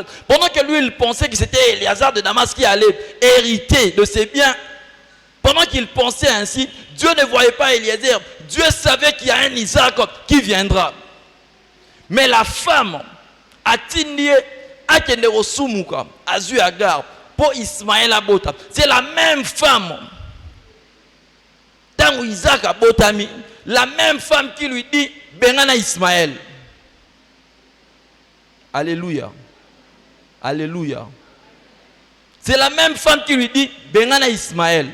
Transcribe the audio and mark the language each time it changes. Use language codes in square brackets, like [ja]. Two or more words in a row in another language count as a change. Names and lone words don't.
[fr] Pendant que lui, il pensait que c'était Éléazar de Damas qui allait hériter de ses biens. Pendant qu'il pensait ainsi, Dieu ne voyait pas Éléazar. Dieu savait qu'il y a un Isaac qui viendra. Mais la femme [ln] a tindi a kende osumuka azu Agar pour Ismaël abota. [fr] C'est la même femme. Tant Isaac [ln] a botami, [fr] la même femme qui lui dit Bengana Ismaël. Alléluia. Alléluia. C'est la même femme qui lui dit Bengana Ismaël.